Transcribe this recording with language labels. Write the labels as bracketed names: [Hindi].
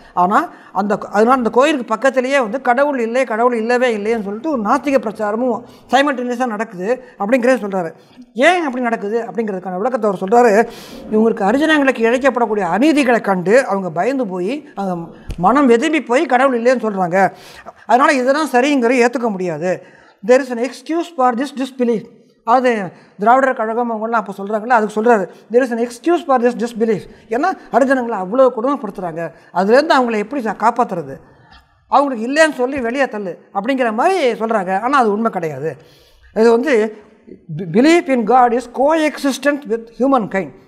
[Tamil] ஆனால் அதனால் அந்த கோயிலுக்கு பக்கத்துலேயே வந்து கடவுள் இல்லை, கடவுள் இல்லவே இல்லைன்னு சொல்லிட்டு ஒரு நாத்திக பிரச்சாரமும் சைமல்டேனியஸாக நடக்குது அப்படிங்கிறத சொல்கிறாரு. ஏன் அப்படி நடக்குது அப்படிங்கிறதுக்கான விளக்கத்தை அவர் சொல்கிறாரு. இவங்களுக்கு ஹரிஜனங்களுக்கு இழைக்கப்படக்கூடிய அநீதிகளை கண்டு அவங்க பயந்து போய் அவங்க மனம் வெதும்பி போய் கடவுள் இல்லைன்னு சொல்கிறாங்க. அதனால் இதெல்லாம் சரிங்கிறது ஏற்றுக்க முடியாது. [English] there is an excuse for this disbelief. [Tamil] அது திராவிடர் கழகம் அவங்களாம் அப்போ சொல்கிறாங்களே, அதுக்கு சொல்கிறாரு, [English] there is an excuse for this disbelief. [Tamil] ஏன்னா ஹரிஜனங்களை அவ்வளோ கொடுமைப்படுத்துகிறாங்க, அதுலேருந்து அவங்கள எப்படி காப்பாற்றுறது, அவங்களுக்கு இல்லைன்னு சொல்லி வெளியே தள்ளு அப்படிங்கிற மாதிரி சொல்கிறாங்க. ஆனால் அது உண்மை கிடையாது. இது வந்து [English] Belief in God is coexistent with humankind.